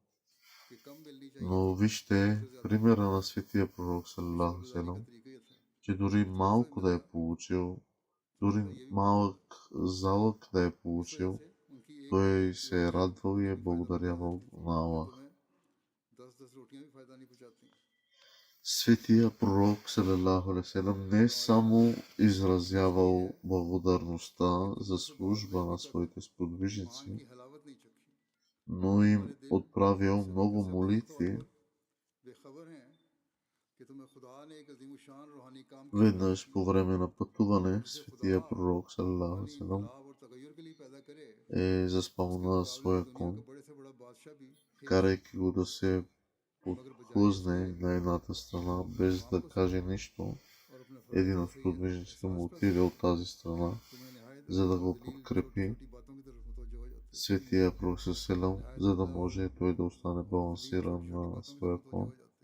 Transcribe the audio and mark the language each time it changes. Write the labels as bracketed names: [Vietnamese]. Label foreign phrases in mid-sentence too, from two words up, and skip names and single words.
[Bulgarian] Но вижте примера на светия пророк [Arabic] صلى الله سلم, [Bulgarian] че дори малко да е получил, дори малък залък да е получил, той се е радвал и е благодарявал на Аллах. Светия пророк [Arabic] صلى الله عليه وسلم [Bulgarian] не само изразявал благодарността за служба на своите сподвижници, но им отправил много молитви. Веднъж по време на пътуване светия пророк [Arabic] صلى الله عليه وسلم [Bulgarian] е заспал на своя кон, карайки го да се подхлъзне на едната страна, без да каже нищо. Един от сподвижниците му отиде от тази страна, за да го подкрепи светия пророк селам, за да може той да остане балансиран на своя кон.